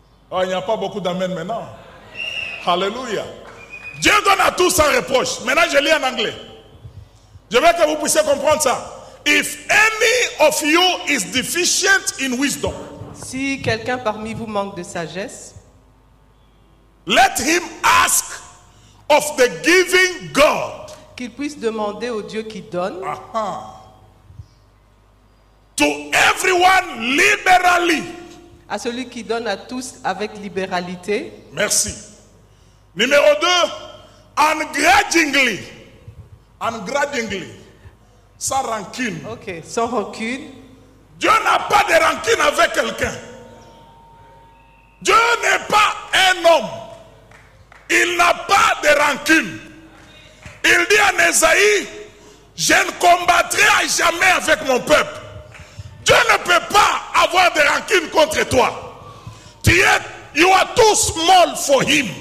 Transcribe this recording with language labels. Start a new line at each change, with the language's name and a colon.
French: Oh, il n'y a pas beaucoup d'amen maintenant. Alléluia. Dieu donne à tous sans reproche. Maintenant, je lis en anglais. Je veux que vous puissiez comprendre ça.
English: If any of you is deficient in wisdom,
French: si quelqu'un parmi vous manque de sagesse,
English: let him ask of the giving God.
French: Qu'il puisse demander au Dieu qui donne.
English: To everyone liberally.
French: À celui qui donne à tous avec libéralité. Merci. Numéro 2, ungrudgingly. Ungrudgingly. Sans rancune. Ok, sans rancune. Dieu n'a pas de rancune avec quelqu'un. Dieu n'est pas un homme. Il n'a pas de rancune. Il dit à Ésaïe, je ne combattrai à jamais avec mon peuple. Dieu ne peut pas avoir de rancune contre toi.
English: You are too small for him.